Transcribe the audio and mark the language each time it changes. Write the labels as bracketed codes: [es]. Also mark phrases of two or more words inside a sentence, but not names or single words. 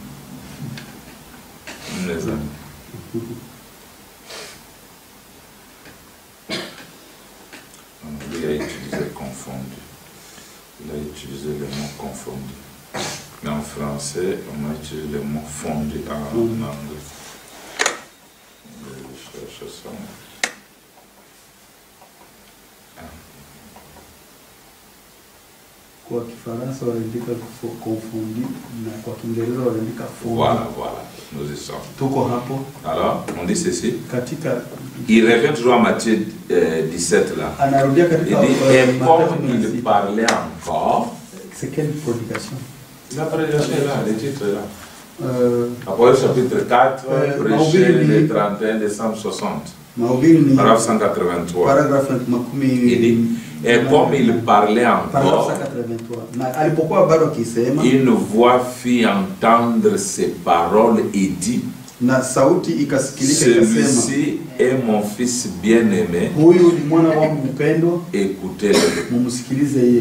[fr] Mes amis. Il a utilisé confondu. Il a utilisé le mot confondu. Mais en français, on a utilisé le mot fondu en anglais. Je cherche ça. [sw] Kwa Kifaransa wanaandika confondu na kwa Kiingereza wanaandika fondu. [fr] Voilà, voilà, nous y sommes. [sw] Tuko hapo. [fr] Alors, on dit ceci. [sw] Katika [fr] il revient toujours à Matthieu 17 là. [sw] Anarudia katika [fr] il dit, et comme il parlait encore. C'est quelle prédication? La prédication est là, le titre est là. Apocalypse chapitre 4, prêché le 31 décembre 60. Paragraphe 183. Il dit, et comme il parlait encore, une voix fit entendre ces paroles et dit, celui-ci est mon fils bien-aimé, écoutez-le.